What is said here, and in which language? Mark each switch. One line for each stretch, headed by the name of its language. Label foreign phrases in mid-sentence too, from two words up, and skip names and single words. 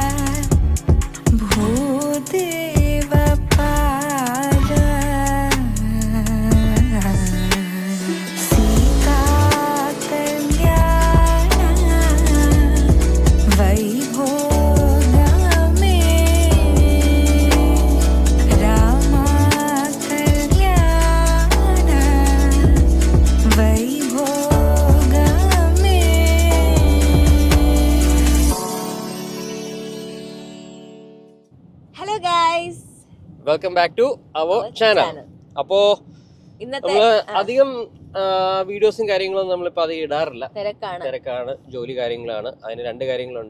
Telugu: భూదేవ పాల సీతా కల్యాణ వైభోగమే రామా కల్యాణ వైభోగమే
English: Hello guys, Welcome back to our channel. അപ്പോ
Malayalam: ഇന്നത്തെ നമ്മള് അധികം വീഡിയോസും കാര്യങ്ങളും നമ്മളിപ്പോ അധികം ഇടാറില്ല. തിരക്കാണ്. ജോലി കാര്യങ്ങളാണ്. അതിന് രണ്ട് കാര്യങ്ങളുണ്ട്.